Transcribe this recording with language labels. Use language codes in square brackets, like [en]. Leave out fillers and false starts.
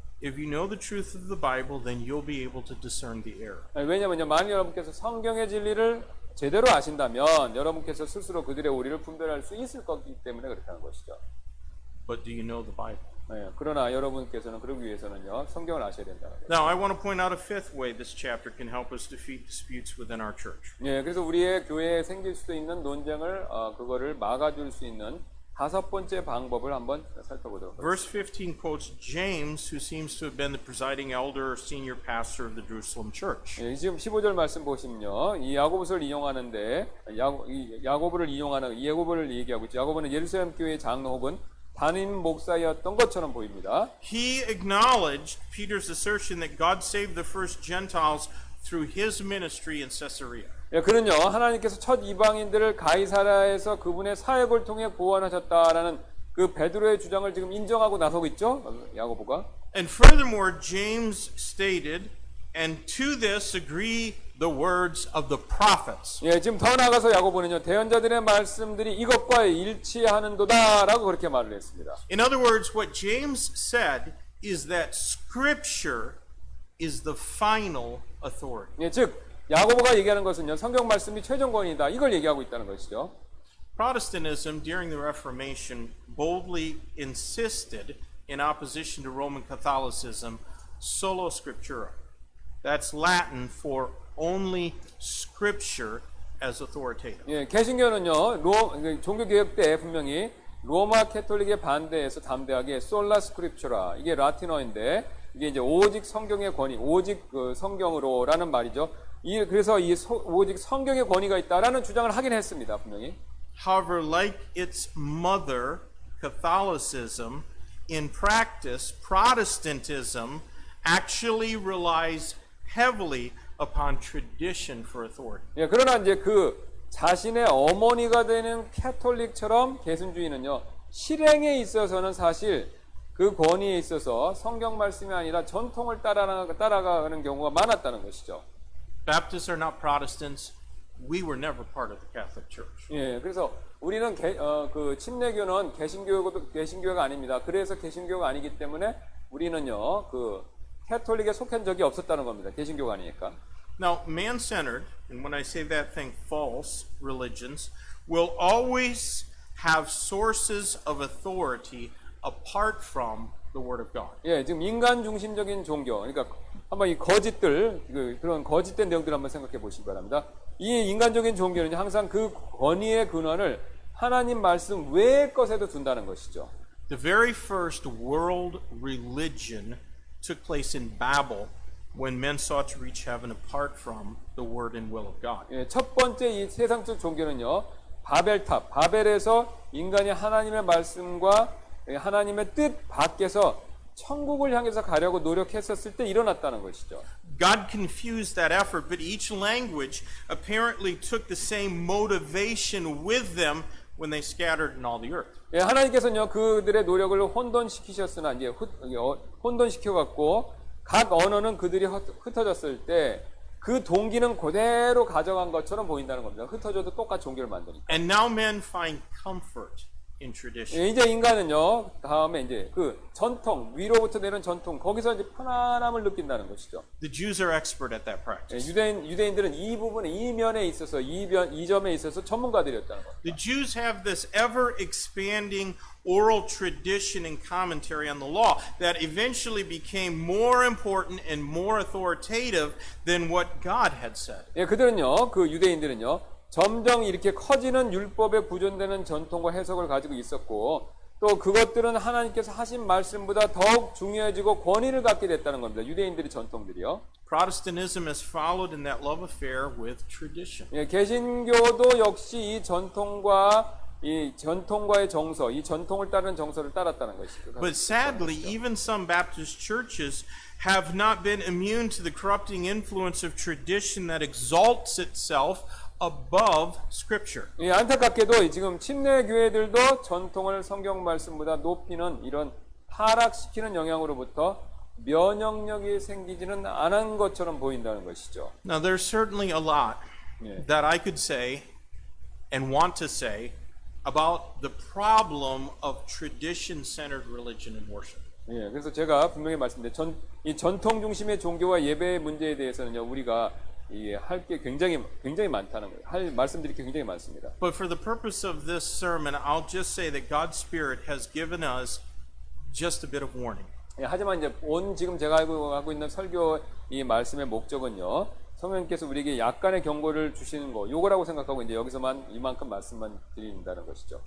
[en] If you know the truth of the Bible, then you'll be able to discern the error. [ko] 왜냐하면요, 만약 여러분께서 성경의 진리를 제대로 아신다면 여러분께서 스스로 그들의 오리를 분별할 수 있을 거기 때문에 그렇게 하는 것이죠. [en] But do you know the Bible? [ko] 네, 그러나 여러분께서는 그러기 위해서는요, 성경을 아셔야 된다는 거예요. [en] Now, I want to point out a fifth way this chapter can help us defeat disputes within our church. [ko] 예, 그래서 우리의 교회에 생길 수도 있는 논쟁을 그거를 막아줄 수 있는 다섯 번째 방법을 한번 살펴보도록 하겠습니다. [en] Verse 15 quotes James, who seems to have been the presiding elder or senior pastor of the Jerusalem church. [ko] 예, 지금 15절 말씀 보시면요, 이 야고보서를 이용하는데 야고보를 얘기하고 있죠. 야고보는 예루살렘 교회의 장로 혹은 담임 목사였던 것처럼 보입니다. [en] He acknowledged Peter's assertion that God saved the first Gentiles through his ministry in Caesarea. [ko] 예, 그는요, 하나님께서 첫 이방인들을 가이사랴에서 그분의 사역을 통해 구원하셨다라는 그 베드로의 주장을 지금 인정하고 나서고 있죠, 야고보가. [en] And furthermore, James stated, and to this agree the words of the prophets. [ko] 예, 지금 더 나아가서 야고보는요, 대언자들의 말씀들이 이것과 일치하는도다라고 그렇게 말을 했습니다. [en] In other words, what James said is that Scripture is the final authority. [ko] 예, 즉 야고보가 얘기하는 것은요, 성경 말씀이 최종 권위다, 이걸 얘기하고 있다는 것이죠. [en] Protestantism during the Reformation boldly insisted, in opposition to Roman Catholicism, [la] sola scriptura. [en] That's Latin for only Scripture as authoritative. [ko] 예, 개신교는요, 종교 개혁 때 분명히 로마 캐톨릭에 반대해서 담대하게 솔라 스크립처라, 이게 라틴어인데 이게 이제 오직 성경의 권위, 오직 그 성경으로라는 말이죠. 그래서 오직 성경의 권위가 있다라는 주장을 하긴 했습니다, 분명히. [en] However, like its mother, Catholicism, in practice, Protestantism actually relies heavily upon tradition for authority. [ko] 예, 그러나 이제 그 자신의 어머니가 되는 캐톨릭처럼 개신주의는요, 실행에 있어서는 사실 그 권위에 있어서 성경 말씀이 아니라 전통을 따라가는 경우가 많았다는 것이죠. [en] Baptists are not Protestants. We were never part of the Catholic Church. [ko] 예, 그래서 우리는 그 침례교는 개신교가 아닙니다. 그래서 개신교가 아니기 때문에 우리는요, 그 캐톨릭에 속한 적이 없었다는 겁니다. 개신교가 아니니까. [en] Now, man-centered, and when I say that, think false religions, will always have sources of authority apart from the Word of God. [ko] 예, 지금 인간 중심적인 종교, 그러니까 한번 이 거짓들, 그런 거짓된 내용들 한번 생각해 보시기 바랍니다. 이 인간적인 종교는 항상 그 권위의 근원을 하나님 말씀 외의 것에도 둔다는 것이죠. [en] The very first world religion took place in Babel when men sought to reach heaven apart from the Word and will of God. [ko] 예, 첫 번째 이 세상적 종교는요, 바벨탑, 바벨에서 인간이 하나님의 말씀과 하나님의 뜻 밖에서 천국을 향해서 가려고 노력했었을 때 일어났다는 것이죠. [en] God confused that effort, but each language apparently took the same motivation with them when they scattered in all the earth. [ko] 예, 하나님께서는요, 그들의 노력을 혼돈시키셨으나 이제 혼돈시켜갖고 각 언어는 그들이 흩어졌을 때 그 동기는 그대로 가져간 것처럼 보인다는 겁니다. 흩어져도 똑같이 종교를 만드니까. [en] And now men find comfort in tradition. [ko] 예, 이제 인간은요, 다음에 이제 그 전통, 위로부터 내는 전통, 거기서 이제 편안함을 느낀다는 것이죠. [en] The Jews are expert at that [ko] 예, [en] practice. [ko] 유대인들은 이 부분에, 이 면에 있어서, 이 점에 있어서 전문가들이었다는 겁니다. [en] The Jews have this ever expanding oral tradition and commentary on the law that eventually became more important and more authoritative than what God had said. [ko] 예, 그들은요, 그 유대인들은요, 점점 이렇게 커지는 율법에 구존되는 전통과 해석을 가지고 있었고, 또 그것들은 하나님께서 하신 말씀보다 더욱 중요해지고 권위를 갖게 됐다는 겁니다. 유대인들의 전통들이요. [en] Protestantism has followed in that love affair with tradition. [ko] 예, 개신교도 역시 이 전통과의 정서, 이 전통을 따르는 정서를 따랐다는 것이죠. [en] But sadly, even some Baptist churches have not been immune to the corrupting influence of tradition that exalts itself above Scripture. [ko] 예, 안타깝게도 지금 침례 교회들도 전통을 성경 말씀보다 높이는 이런 타락시키는 영향으로부터 면역력이 생기지는 않은 것처럼 보인다는 것이죠. [en] Now, there's certainly a lot Yeah. that I could say and want to say about the problem of tradition-centered religion and worship. [ko] 예, 그래서 제가 분명히 말씀드린 이 전통 중심의 종교와 예배의 문제에 대해서는요, 우리가 할 게 굉장히 많다는 거예요. 할 말씀드릴 게 굉장히 많습니다. [en] But for the purpose of this sermon, I'll just say that God's Spirit has given us just a bit of warning. [ko] 예, 하지만 이제 지금 제가 하고 있는 설교 이 말씀의 목적은요, 성령님께서 우리에게 약간의 경고를 주시는 거, 요거라고 생각하고 이제 여기서만 이만큼 말씀만 드린다는 것이죠.